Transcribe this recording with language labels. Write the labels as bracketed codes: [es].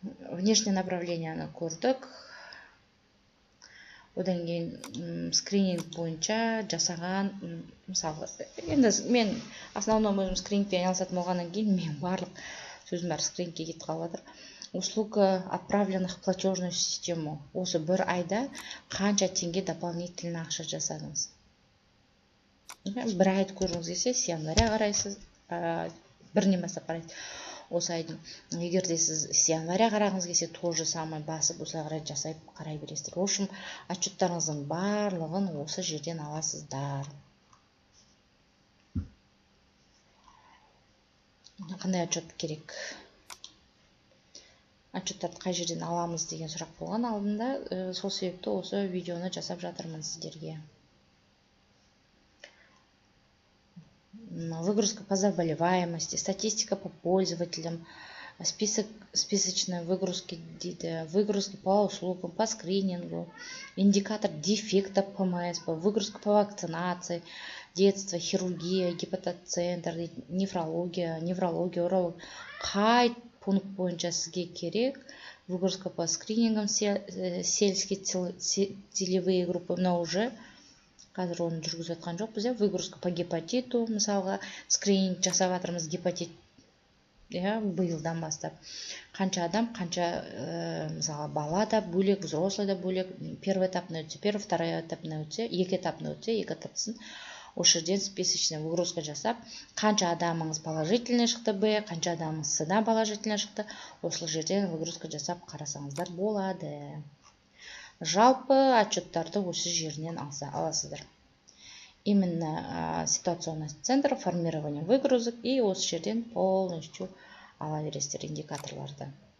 [kk] Внешнее направлениені көрдік. Одан кейін скрининг бойынша жасаған, мысалы, енді мен основном өзім скринингпен айналысатын болғаннан кейін мен барлық сөзім бәрі скринингке кетіп қалып жатыр. [ru] Услуга отправленных в платежную систему. [kk] Осы бір айда қанша теңге дополнительно ақша жасадыңыз? Бір айды көріңіз келсе, [ru] с января [kk] қарайсыз, бірінен бастап қарайсыз. осы айдың. Егер де сіз с января қарағыңыз келсе, [ru] тоже самый [kk] басып осылай қарай жасайып қарай бересіздер. [ru] В общем, [kk] отчеттарыңыздың барлығын осы жерден аласыздар. Қандай отчет керек? Отчеттарды қай жерден аламыз деген сұрақ болған алдында, сол себепті осы видеоны жасап жатырмын сіздерге. [ru] Выгрузка по заболеваемости, статистика по пользователям, списочные выгрузки дейді, выгрузки по услугам, по скринингу, индикатор дефектов ПМС, выгрузка по вакцинации, детство, хирургия, гепатоцентр, нефрология, урология. [kk] Қай пункт бойынша сізге керек? [ru] Выгрузка по скринингам, сельские целевые группы, [kk] мына уже қазір оны жүргізіп жатқан жоқпыз. [ru] Выгрузка по гепатиту, [kk] мысалға скрининг жасап жатырмыз гепатит биылдан бастап. Қанша адам, қанша мысалға бала да бөлек, взрослый да бөлек, первый этапына өтсе, второй этапына өтсе, екі этапына өтсе, екі этапсын осы жерден списочный выгрузка жасап, қанша адамыңыз положительный шықты Б, қанша адамыңыз С-дан положительный шықты, осы жерден выгрузка жасап қарасаңыздар болады. Жалпы отчеттарды осы жерінен аласыздар. [ru] Именно ситуационный центр, формирование выгрузок, [kk] и осы жерден полностью ала бересіздер индикаторларды.